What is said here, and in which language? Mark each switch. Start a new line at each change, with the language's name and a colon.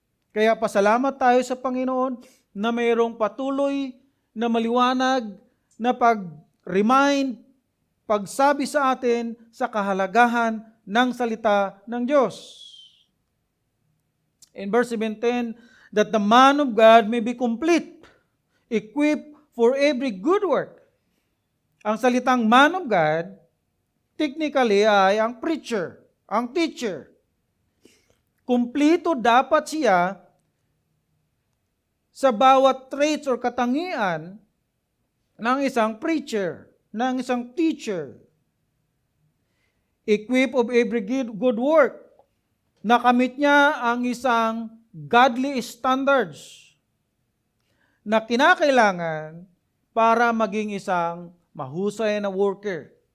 Filipino: Kaya pasalamat tayo sa Panginoon na mayroong patuloy na maliwanag na pag-remind, pagsabi sa atin sa kahalagahan ng salita ng Diyos.
English: In verse 17, that the man of God may be complete, equipped for every good work.
Filipino: Ang salitang man of God, technically ay ang preacher, ang teacher. Kumplito dapat siya sa bawat traits or katangian ng isang preacher, ng isang teacher.
English: Equipped of every good work.
Filipino: Nakamit niya ang isang godly standards na kinakailangan para maging isang mahusay na worker.